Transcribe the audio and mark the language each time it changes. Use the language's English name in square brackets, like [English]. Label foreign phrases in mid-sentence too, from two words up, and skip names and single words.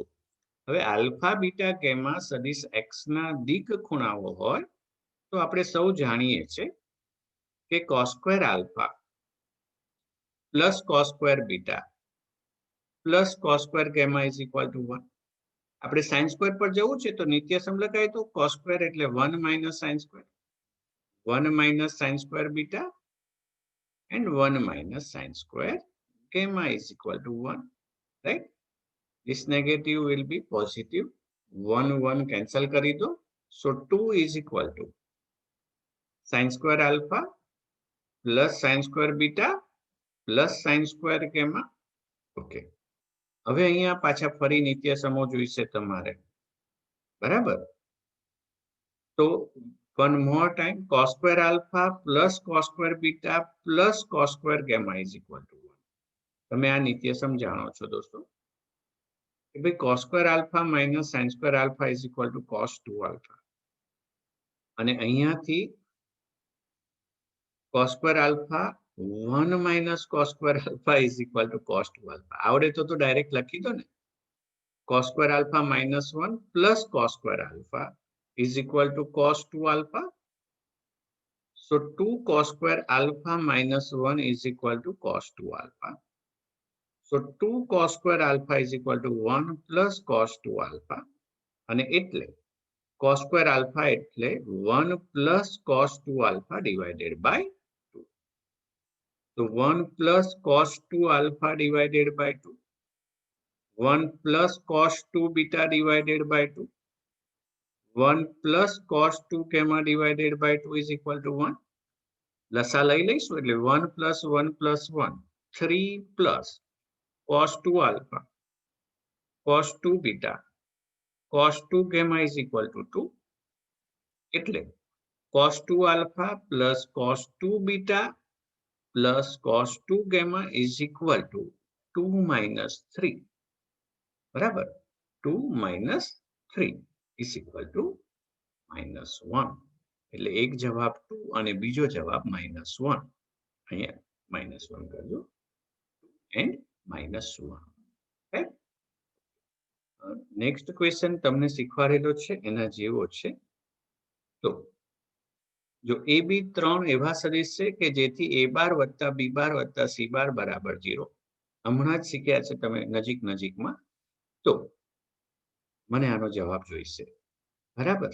[Gujarati] હવે આલ્ફા બીટા ગેમા સદિશ x ના દિક ખૂણાઓ હોય તો આપણે સૌ જાણીએ છીએ કે [English] cos square alpha plus cos square beta plus cos square gamma is equal to [Gujarati] 1. આપણે [English] sine square [Gujarati] પર જવું છે તો નિત્યસમ લગાય તો [English] cos square [Gujarati] એટલે [English] 1 minus sine square, 1 minus sin square beta and 1 minus sin square gamma is equal to 1, right? This negative will be positive. [Gujarati] 1 cancel kari do. [English] So 2 is equal to sin square alpha plus sin square beta plus sin square gamma. Okay. [Gujarati] હવે અહીંયા પાછા ફરી નિત્યસમો જોઈશે તમારે, બરાબર? [English] તો one more time, cos square alpha plus cos square beta plus cos square gamma is equal to 1. [Gujarati] તમે આ નિત્યસમ જાણો છો દોસ્તો કે ભાઈ [English] cos square alpha minus sin square alpha is equal to cos 2 alpha. [Gujarati] અને અહીંયાથી [English] cos square alpha 1 minus cos square alpha is equal to cos 2 alpha. [Gujarati] આવડે તો ડાયરેક્ટ લખી દો ને. [English] cos square alpha minus 1 plus cos square alpha is equal to cos 2 alpha. So 2 cos square alpha minus 1 is equal to cos 2 alpha. So 2 cos square alpha is equal to 1 plus cos 2 alpha. [Gujarati] અને એટલે [English] cos square alpha એટલે 1 plus cos 2 alpha divided by 2. So 1 plus cos 2 alpha divided by 2. 1 plus cos 2 beta divided by 2. 1 plus cos 2 gamma divided by 2 is equal to 1. [Gujarati] લસા લઈ લઈશું એટલે [English] 1 plus 1 plus 1, 3 plus cos 2 alpha, cos 2 beta, cos 2 gamma is equal to 2. એટલે cos 2 alpha plus cos 2 beta plus cos 2 gamma is equal to 2 minus 3. બરાબર? 2 minus 3 is equal to minus 1. [Gujarati] એટલે એક જવાબ 2 અને બીજો જવાબ -1. અહીંયા -1 કરજો [English] and -1. right? next question [Gujarati] તમને શીખવાડેલો છે એના જેવો છે. તો જો a b 3 એવા સદિશ છે કે જેથી a બાર વત્તા b બાર વત્તા c બાર બરાબર 0. હમણાં જ શીખ્યા છે તમે નજીકમાં. તો મને આનો જવાબ જોઈશે, બરાબર?